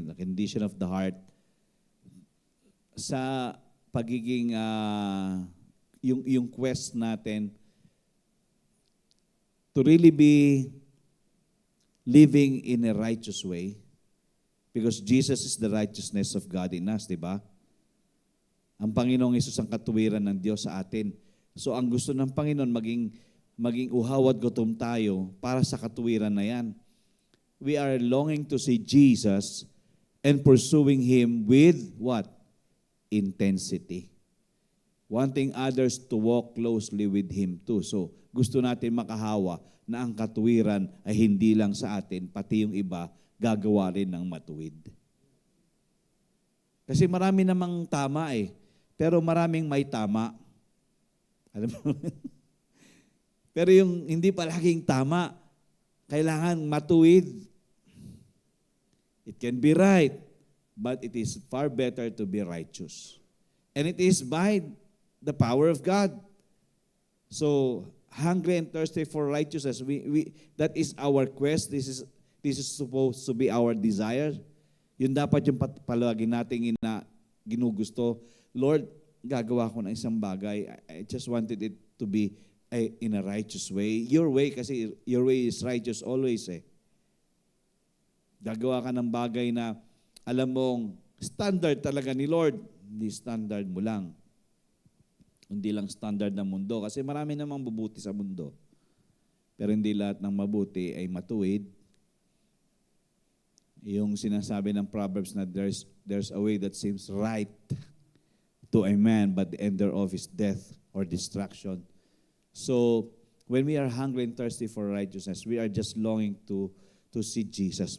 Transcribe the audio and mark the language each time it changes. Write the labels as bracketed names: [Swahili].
[English] The condition of the heart [Filipino] sa pagiging [English] yung quest natin to really be living in a righteous way, because Jesus is the righteousness of God in us, di ba? [Filipino] Ang Panginoong Hesus ang katuwiran ng Diyos sa atin. So ang gusto ng Panginoon, maging uhaw at gutom tayo para sa katuwiran na yan. [English] We are longing to see Jesus and pursuing Him with what? Intensity. Wanting others to walk closely with Him too. [Filipino] So gusto natin makahawa na ang katuwiran ay hindi lang sa atin, pati yung iba gagawa rin ng matuwid. Kasi marami namang tama pero maraming may tama. Alam mo? Pero yung hindi palaging tama, kailangan matuwid. [English] It can be right, but it is far better to be righteous. And it is by the power of God. So, hungry and thirsty for righteousness, that is our quest. This is supposed to be our desire. [Filipino] Yun dapat yung palagi nating ginugusto. Lord, gagawa ko ng isang bagay. [English] I just wanted it to be in a righteous way. [Filipino] Your way, kasi [English] your way is righteous always [Filipino] Gagawa ka ng bagay na alam mong standard talaga ni Lord. Hindi standard mo lang. Hindi lang standard ng mundo. Kasi marami namang mabuti sa mundo. Pero hindi lahat ng mabuti ay matuwid. Yung sinasabi ng Proverbs na [English] there's a way that seems right to a man, but the end thereof is death or destruction. So, when we are hungry and thirsty for righteousness, we are just longing to see Jesus.